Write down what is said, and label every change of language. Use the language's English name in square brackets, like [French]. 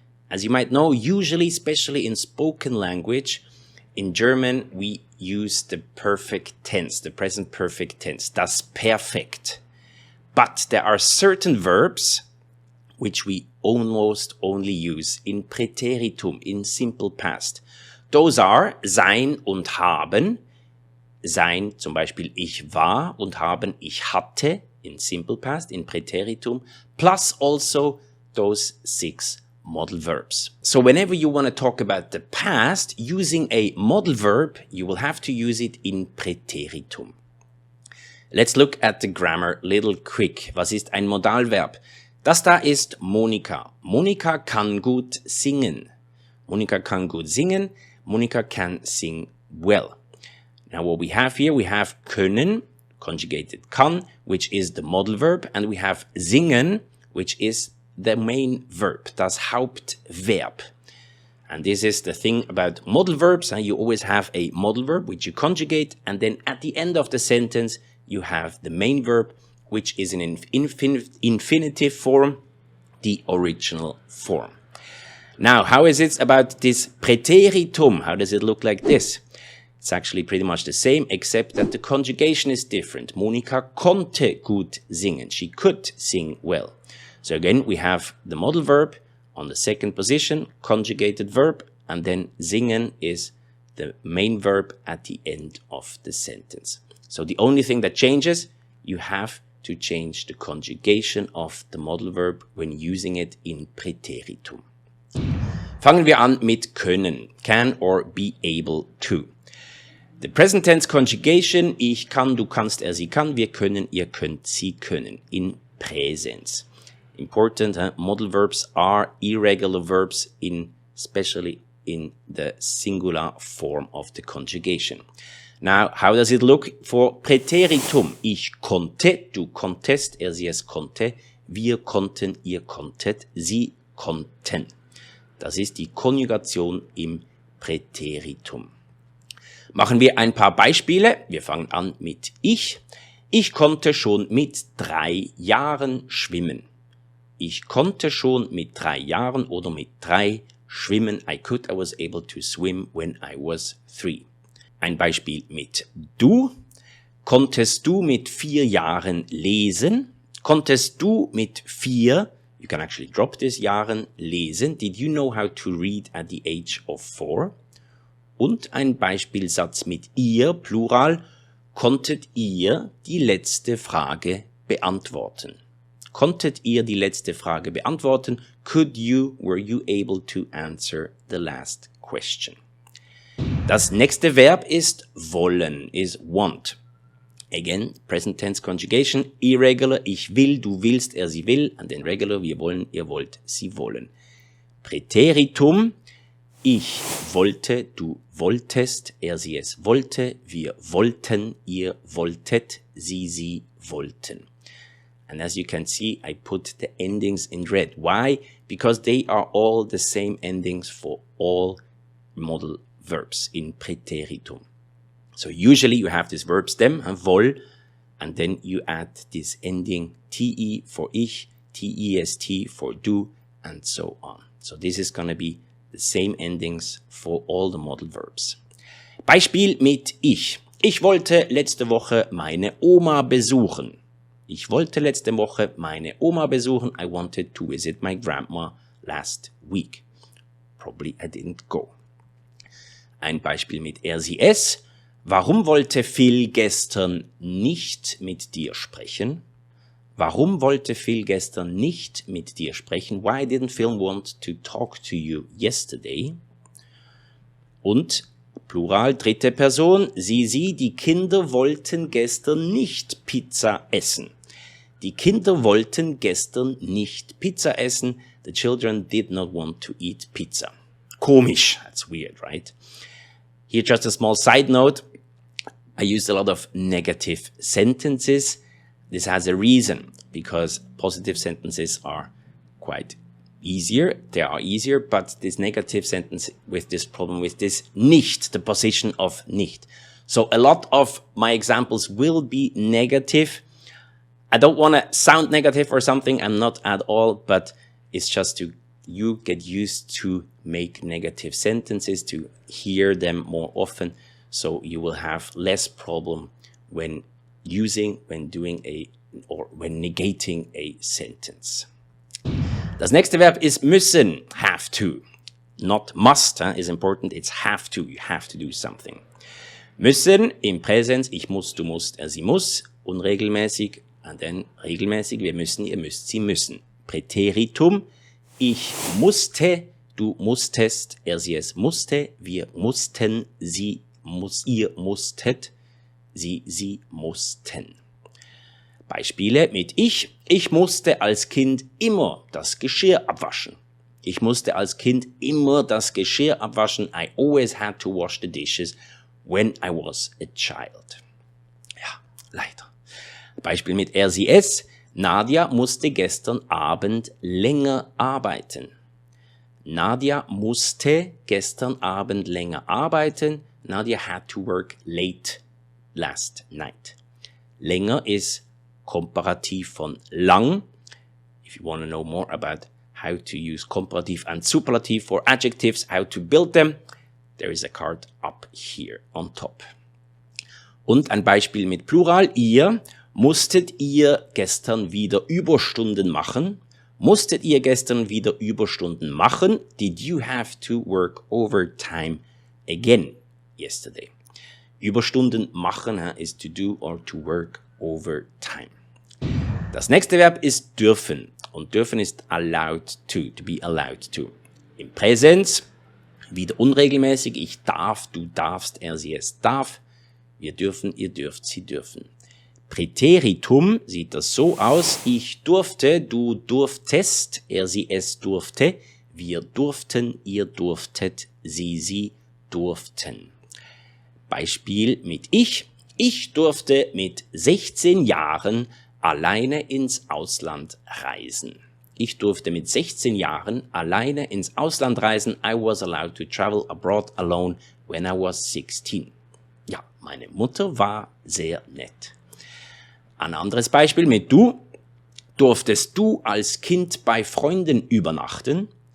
[English] As you might know, usually, especially in spoken language, in German, we use the perfect tense, the present perfect tense, das Perfekt. But there are certain verbs which we almost only use in Präteritum, in simple past. Those are [German] sein und haben. [English] Sein, [German] zum Beispiel ich war, und haben, ich hatte, [English] in simple past, in Präteritum, plus also those 6 modal verbs. So whenever you want to talk about the past using a modal verb, you will have to use it in Präteritum. Let's look at the grammar little quick. [German] Was ist ein Modalverb? Das da ist Monika. Monika kann gut singen. Monika kann gut singen. [English] Monika can sing well. Now what we have here, we have können, conjugated kann, which is the modal verb, and we have singen, which is the main verb, das Hauptverb. And this is the thing about modal verbs, and you always have a modal verb which you conjugate, and then at the end of the sentence you have the main verb, which is in infinitive form, the original form. Now, how is it about this Präteritum? How does it look like this? It's actually pretty much the same, except that the conjugation is different. [German] Monika konnte gut singen. [English] She could sing well. So again, we have the modal verb on the second position, conjugated verb, and then singen is the main verb at the end of the sentence. So the only thing that changes, you have to change the conjugation of the modal verb when using it in Präteritum. [German] Fangen wir an mit können, [English] can or be able to. The present tense conjugation, [German] ich kann, du kannst, er, sie kann, wir können, ihr könnt, sie können, in Präsens. [English] Important, modal verbs are irregular verbs, especially in the singular form of the conjugation. Now, how does it look for Präteritum? [German] Ich konnte, du konntest, er, sie, es konnte, wir konnten, ihr konntet, sie konnten. Das ist die Konjugation im Präteritum. Machen wir ein paar Beispiele. Wir fangen an mit ich. Ich konnte schon mit 3 Jahren schwimmen. Ich konnte schon mit 3 Jahren oder mit 3 schwimmen. [English] I was able to swim when I was 3. [German] Ein Beispiel mit du. Konntest du mit 4 Jahren lesen? Konntest du mit 4, [English] you can actually drop this, [German] Jahren lesen? [English] Did you know how to read at the age of 4? [German] Und ein Beispielsatz mit ihr, Plural. Konntet ihr die letzte Frage beantworten? Konntet ihr die letzte Frage beantworten? [English] Were you able to answer the last question? [German] Das nächste Verb ist wollen, [English] is want. Again, present tense conjugation, irregular, [German] ich will, du willst, er, sie will, [English] and then regular, [German] wir wollen, ihr wollt, sie wollen. Präteritum, ich wollte, du wolltest, er, sie, es wollte, wir wollten, ihr wolltet, sie wollten. [English] And as you can see, I put the endings in red. Why? Because they are all the same endings for all modal verbs in Präteritum. So usually you have this verb stem, woll, and then you add this ending te for ich, test for du, and so on. So this is going to be the same endings for all the modal verbs. [German] Beispiel mit ich. Ich wollte letzte Woche meine Oma besuchen. Ich wollte letzte Woche meine Oma besuchen. [English] I wanted to visit my grandma last week. Probably I didn't go. [German] Ein Beispiel mit er, sie, es. Warum wollte Phil gestern nicht mit dir sprechen? Warum wollte Phil gestern nicht mit dir sprechen? [English] Why didn't Phil want to talk to you yesterday? [German] Und Plural, dritte Person, sie, die Kinder wollten gestern nicht Pizza essen. Die Kinder wollten gestern nicht Pizza essen. [English] The children did not want to eat pizza. [German] Komisch, [English] that's weird, right? Here just a small side note. I used a lot of negative sentences. This has a reason, because positive sentences are quite easier. They are easier, but this negative sentence with this problem with this nicht, the position of nicht. So a lot of my examples will be negative. I don't want to sound negative or something. I'm not at all, but it's just to you get used to make negative sentences, to hear them more often, so you will have less problem when when negating a sentence. [German] Das nächste Verb ist müssen, [English] have to. Not must is important, it's have to, you have to do something. [German] Müssen im Präsens, ich muss, du musst, sie muss, unregelmäßig, und dann regelmäßig, wir müssen, ihr müsst, sie müssen. Präteritum, ich musste, du musstest, sie es musste, wir mussten, ihr musstet, sie mussten. Beispiele mit ich musste als Kind immer das Geschirr abwaschen. Ich musste als Kind immer das Geschirr abwaschen. [English] I always had to wash the dishes when I was a child. [German] Ja, leider. Beispiel mit sie es. Nadia musste gestern Abend länger arbeiten. Nadia musste gestern Abend länger arbeiten. [English] Nadia had to work late last night. [German] Länger ist Komparativ von lang. [English] If you want to know more about how to use comparative and superlative for adjectives, how to build them, there is a card up here on top. [German] Und ein Beispiel mit Plural. Musstet ihr gestern wieder Überstunden machen? Musstet ihr gestern wieder Überstunden machen? [English] Did you have to work overtime again yesterday? [German] Überstunden machen [English] is to do or to work overtime. [German] Das nächste Verb ist dürfen. Und dürfen ist [English] allowed to be allowed to. [German] Im Präsens wieder unregelmäßig. Ich darf, du darfst, sie es darf. Wir dürfen, ihr dürft, sie dürfen. Präteritum sieht das so aus. Ich durfte, du durftest, sie es durfte. Wir durften, ihr durftet, sie durften. Beispiel mit ich. Ich durfte mit 16 Jahren alleine ins Ausland reisen. Ich durfte mit 16 Jahren alleine ins Ausland reisen. [English] I was allowed to travel abroad alone when I was 16. [German] Ja, meine Mutter war sehr nett. Ein anderes Beispiel mit du. Durftest du als Kind bei Freunden übernachten?